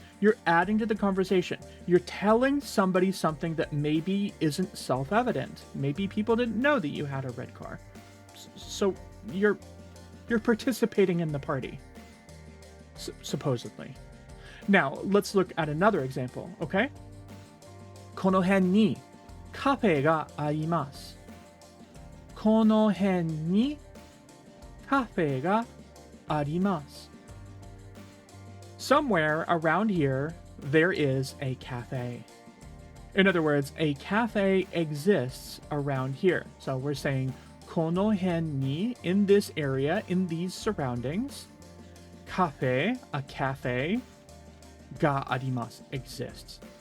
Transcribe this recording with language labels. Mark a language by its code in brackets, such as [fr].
[en] You're adding to the conversation. You're telling somebody something that maybe isn't self-evident. Maybe people didn't know that you had a red car. So you're participating in the party. Supposedly. Now, let's look at another example, okay? [ja] この辺にカフェがあります。この辺にカフェがあります。 [en] Somewhere around here, there is a cafe. In other words, a cafe exists around here. So we're saying [ja] この辺に, [en] in this area, in these surroundings, cafe, a cafe, [ja] があります [en] exists.